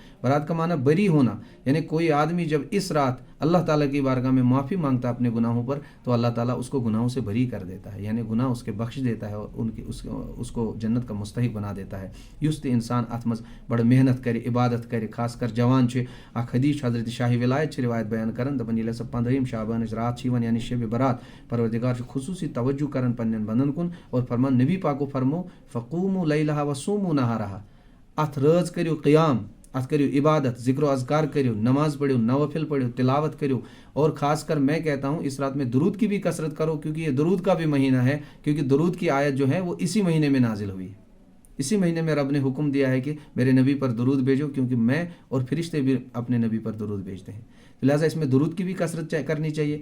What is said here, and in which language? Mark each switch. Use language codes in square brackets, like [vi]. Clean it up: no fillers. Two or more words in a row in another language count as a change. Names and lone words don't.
[ur] برات کا معنی بری ہونا، یعنی کوئی آدمی جب اس رات اللہ تعالیٰ کی بارگاہ میں معافی مانگتا ہے اپنے گناہوں پر، تو اللہ تعالیٰ اس کو گناہوں سے بری کر دیتا ہے، یعنی گناہ اس کے بخش دیتا ہے اور اس کو جنت کا مستحق بنا دیتا ہے۔ [ks] یست انسان اتمز [ur] بڑا محنت کرے، عبادت کرے، خاص کر [ks] جوان چھے۔ اخ حدیث حضرت شاہ ولایت چھے روایت بیان کرن، دپن ییٚلہِ ہسا 15 شعبان رات چھِ یِوان یعنی شب برات، پروردگار چھُ خصوصی توجہ کرن پننٮ۪ن بندن کن، اور فرمان نبی پاکو فرمو [ar] فقوموا لیلہا وصوموا نہارہا، [ks] اتھ رٲژ کٔرِو قیام، اتھ کریو عبادت، ذکر و اذکار کریو، [ur] نماز پڑھو، نوافل پڑھو، [ks] تلاوت کریو، [ur] اور خاص کر میں کہتا ہوں اس رات میں درود کی بھی کثرت کرو، کیونکہ یہ درود کا بھی مہینہ ہے، کیونکہ درود کی آیت جو ہے وہ اسی مہینے میں نازل ہوئی ہے۔ اسی مہینے میں رب نے حکم دیا ہے کہ میرے نبی پر درود بھیجو، کیونکہ میں اور فرشتے بھی اپنے نبی پر درود بھیجتے ہیں، لہٰذا اس میں درود کی بھی کثرت کرنی چاہیے۔